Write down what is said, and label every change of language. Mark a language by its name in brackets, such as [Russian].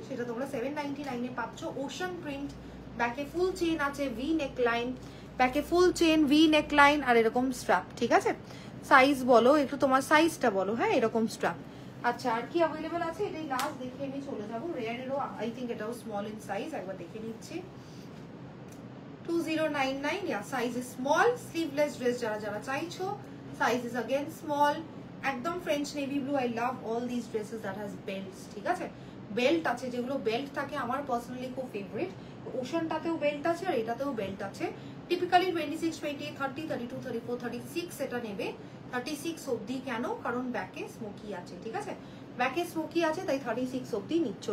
[Bangla] সেটা তোমরা 799 এ পাচ্ছ। ওশান প্রিন্ট, ব্যাকে ফুল চেন আছে, ভি নেকলাইন, ব্যাকে ফুল চেন, ভি নেকলাইন, আর এরকম স্ট্র্যাপ। ঠিক আছে, সাইজ বলো একটু, তোমার সাইজটা বলো। হ্যাঁ, এরকম স্ট্র্যাপ। আচ্ছা, আর কি অ্যাভেলেবেল আছে এটাই লাস্ট দেখে আমি চলে যাবো। রেয়ারেরও আই থিঙ্ক এটাও স্মল ইন সাইজ, একবার দেখে নিচ্ছি। [English] 2099, yeah, size is small. Sleeveless dress [Bangla] যারা যারা চাইছো, [English] size is again small. [Bangla] একদম French navy blue. [English] I love all these dresses that has belts. [Bangla] ঠিক আছে, বেল্ট আছে, যেগুলো বেল্ট থাকে আমার পার্সোনালি খুব ফেভারিট। ওশানটাতেও বেল্ট আছে আর এটাতেও বেল্ট আছে। টিপিক্যালি 26, 28, 30, 32, 34, 36 এটা নেবে। 36 অবধি কেন? কারণ ব্যাকে স্মোকি আছে। ঠিক আছে, ব্যাকে স্মোকি আছে, তাই 36 অবধি নিচ্ছ।